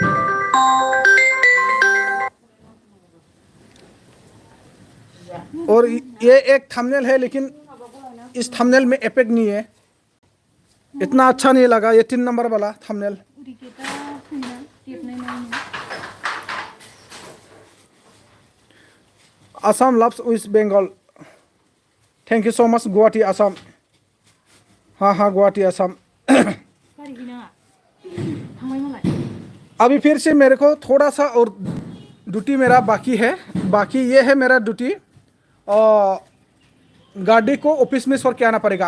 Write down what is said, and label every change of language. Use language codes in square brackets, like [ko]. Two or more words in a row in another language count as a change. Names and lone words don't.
[hi] और ये एक थंबनेल है, लेकिन इस थंबनेल में इफेक्ट नहीं है, इतना अच्छा नहीं लगा ये 3 नंबर वाला थंबनेल। [en] Assam loves West Bengal, thank you so much Guwahati Assam. [hi] हाँ हाँ गुवाहाटी आसाम। अभी फिर से मेरे को थोड़ा सा और ड्यूटी मेरा बाकी है, बाकी ये है मेरा ड्यूटी। और गाड़ी को ऑफिस में छोड़ के आना पड़ेगा।